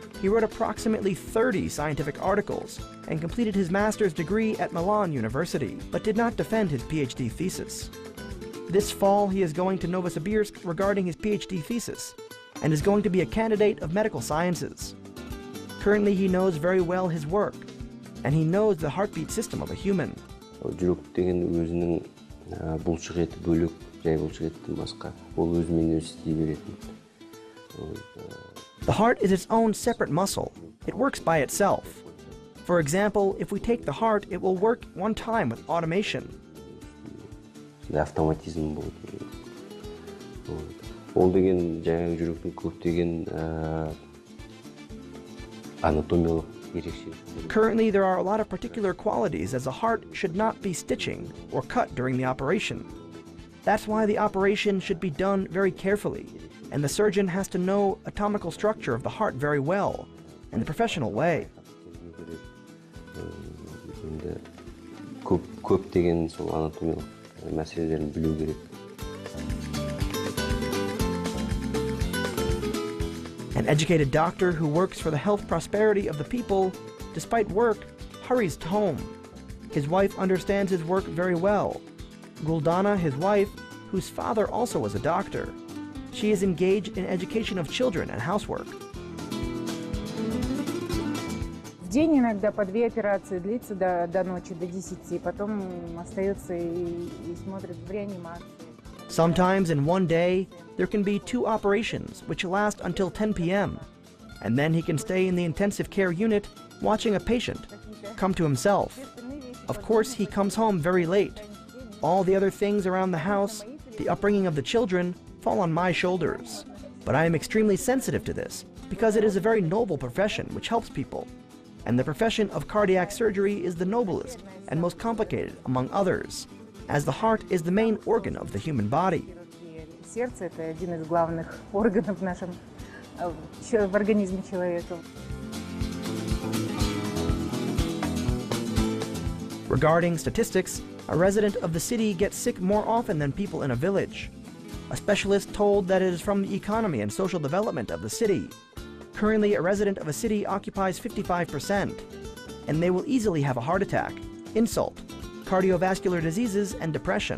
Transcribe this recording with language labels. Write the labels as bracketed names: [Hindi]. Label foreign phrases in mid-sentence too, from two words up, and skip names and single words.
[English] He wrote approximately 30 scientific articles and completed his master's degree at Milan University, but did not defend his PhD thesis. This fall, he is going to Novosibirsk regarding his PhD thesis, and is going to be a candidate of medical sciences. Currently, he knows very well his work, and he knows the heartbeat system of a human. [Kazakh] Жүрек деген өзінің бұлшық еті бөлек, жай бұлшық еттен басқа. Ол өзімен өзі істей беретін. [English] The heart is its own separate muscle. It works by itself. For example, if we take the heart, it will work one time with automation. [Kazakh] Автоматизм болады. Ол деген жаңағы жүректің көптеген анатомиялық ерекшеліктері. [English] Currently, there are a lot of particular qualities as a heart should not be stitching or cut during the operation. That's why the operation should be done very carefully, and the surgeon has to know anatomical structure of the heart very well, in the professional way. [Kazakh] Көптеген сол анатомиялық мәселелерін білу керек. [English] An educated doctor who works for the health prosperity of the people, despite work, hurries home. His wife understands his work very well. Guldana, his wife, whose father also was a doctor. She is engaged in education of children and housework. [Russian] В день иногда по 2 операции длится до ночи, до 10, потом остается и смотрит в реанимации. [English] Sometimes in one day, there can be 2 operations, which last until 10 p.m. And then he can stay in the intensive care unit, watching a patient, come to himself. Of course, he comes home very late. All the other things around the house, the upbringing of the children, fall on my shoulders. But I am extremely sensitive to this, because it is a very noble profession which helps people. And the profession of cardiac surgery is the noblest and most complicated among others, as the heart is the main organ of the human body. [Russian] Сердце – это один из главных органов в организме человека. [English] Regarding statistics, a resident of the city gets sick more often than people in a village. A specialist told that it is from the economy and social development of the city. Currently, a resident of a city occupies 55%, and they will easily have a heart attack, insult, cardiovascular diseases, and depression.